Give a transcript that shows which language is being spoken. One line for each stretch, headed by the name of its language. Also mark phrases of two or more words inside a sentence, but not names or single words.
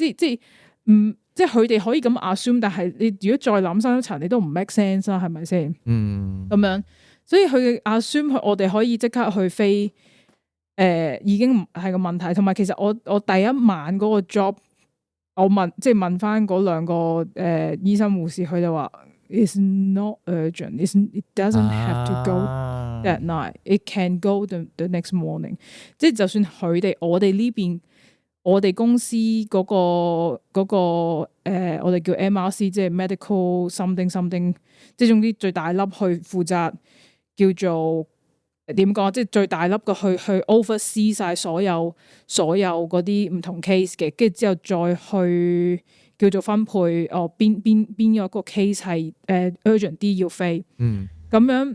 Cantonese: 即係佢哋可以咁 assume，但係你如果再諗深一層，你都唔
English: make sense
Cantonese: 啦，係咪先？咁樣，所以佢嘅 assume 我哋可以即刻去飛，已經唔係個問題。同埋其實我第一晚嗰個 job， 我問翻嗰兩個醫生護士，佢就話
English: it's not urgent， it doesn't have to go that night， it can go the next morning。
Cantonese: 即係就算我哋呢邊，我哋公司嗰個我哋叫 MRC， 即係
English: medical something something，
Cantonese: 即係總之最大粒去負責叫做點講，即係最大粒嘅去 oversee 晒所有嗰啲唔同 case 嘅，跟住之後再去叫做分配邊一個 case 係urgent 啲要飛，咁樣。